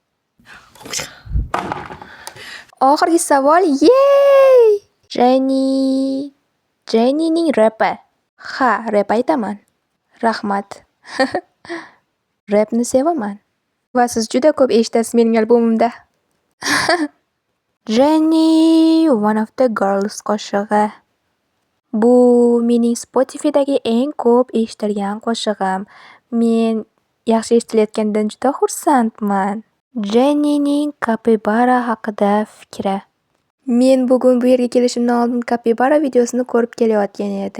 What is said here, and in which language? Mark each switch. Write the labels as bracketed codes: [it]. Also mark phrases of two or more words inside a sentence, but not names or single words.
[uz] Oxirgi savol. Yey! Jennyning rapi. Ha, rap aytaman. Rahmat. Rapni sevaman. Va siz juda ko'p eshitasiz mening albomimda. [en] Jenny, one of the girls qo'shig'i. [uz] Bu mening Spotify'dagi eng ko'p eshitilgan qo'shig'im. Men yaxshi eshitilayotganidan juda xursandman. Jennyning Capybara haqida fikri. Men bugun bu yerga kelishimdan oldin Capybara videosini ko'rib kelayotgan edim.